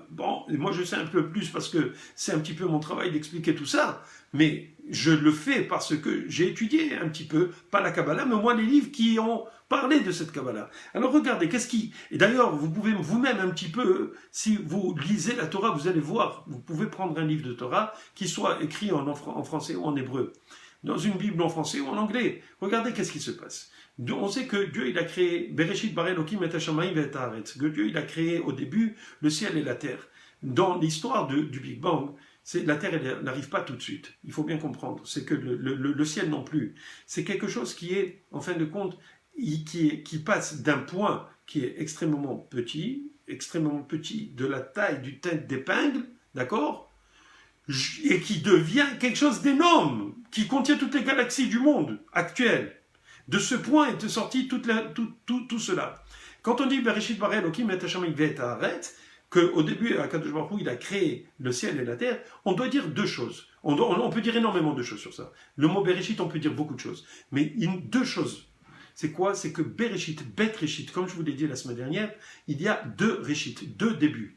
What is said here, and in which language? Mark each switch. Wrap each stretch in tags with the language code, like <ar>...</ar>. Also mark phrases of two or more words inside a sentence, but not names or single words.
<fr>Bon, moi je sais un peu plus parce que c'est un petit peu mon travail d'expliquer tout ça, mais je le fais parce que j'ai étudié un petit peu, pas la Kabbalah, mais au moins les livres qui ont parlé de cette Kabbalah. Alors regardez, Et d'ailleurs, vous pouvez vous-même un petit peu, si vous lisez la Torah, vous allez voir, vous pouvez prendre un livre de Torah qui soit écrit en français ou en hébreu, dans une Bible en français ou en anglais. Regardez qu'est-ce qui se passe. On sait que Dieu, il a créé</fr> <he>בראשית ברא אלוקים את השמים ואת הארץ.</he> <fr>Que Dieu, il a créé au début le ciel et la terre. Dans l'histoire du Big Bang, la terre, elle n'arrive pas tout de suite. Il faut bien comprendre. C'est que le ciel non plus. C'est quelque chose qui est, en fin de compte, qui passe d'un point qui est extrêmement petit, de la taille du tête d'épingle, d'accord, et qui devient quelque chose d'énorme, qui contient toutes les galaxies du monde actuel. De ce point est sorti tout cela. Quand on dit</fr> <he>בראשית ברא אלוקים את השמים ואת הארץ,</he> <fr>qu'au début,</fr> <he>הקדוש ברוך הוא,</he> <fr>il a créé le ciel et la terre, on doit dire deux choses. On peut dire énormément de choses sur ça. Le mot Bereshit, on peut dire beaucoup de choses. Mais deux choses. C'est quoi? C'est que Bereshit,</fr> <he>בית ראשית,</he> <fr>comme je vous l'ai dit la semaine dernière, il y a deux Reshit, deux débuts.</fr>